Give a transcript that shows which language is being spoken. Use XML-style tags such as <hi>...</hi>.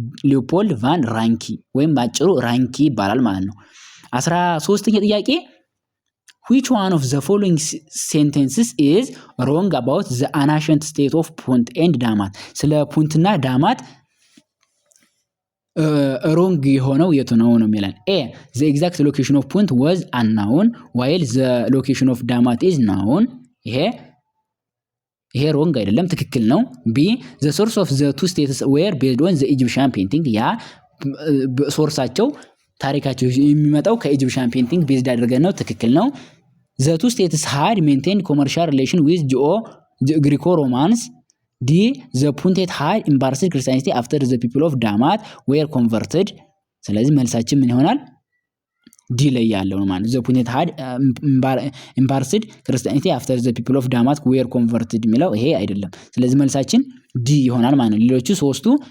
<am>ሊዮፖልድ ቫን ራንኪ ወይም ባጭሩ ራንኪ ይባላል ማለት ነው። 13ኛ ጥያቄ</am> <en>which one of the following sentences is wrong about the ancient state of Punt and Damat?</en> <am>ስለ ፑንትና ዳማት ሮንግ የሆነው የቱ ነው የሚለን?</am> <en>ኤ the exact location of Punt was unknown while the location of Damat is known።</en> <am>ይሄ ሮንግ አይደለም ትክክል ነው።</am> <en>ቢ the source of the two states were based on the Egyptian painting፣ ያ</en> <am>ሶርሳቸው ታሪካቸው የሚመጣው ከኢጂፕሽያን ፔንቲንግ ቤዝድ አድርገን ነው ትክክል ነው።</am> <en>the two states had maintained commercial relation with Greco-Romans። ዲ the Puntet had embraced Christianity after the people of Damat were converted።</en> <am>ስለዚህ መልሳችን ምን ይሆናል? ዲ ላይ ያለው ነው ማለት</am> <en>the Puntet had embraced Christianity after the people of Damat were converted</en> <am>የሚለው ይሄ አይደለም። ስለዚህ መልሳችን ዲ ይሆናል ማለት ነው። ሌሎቹ ሶስቱ</am>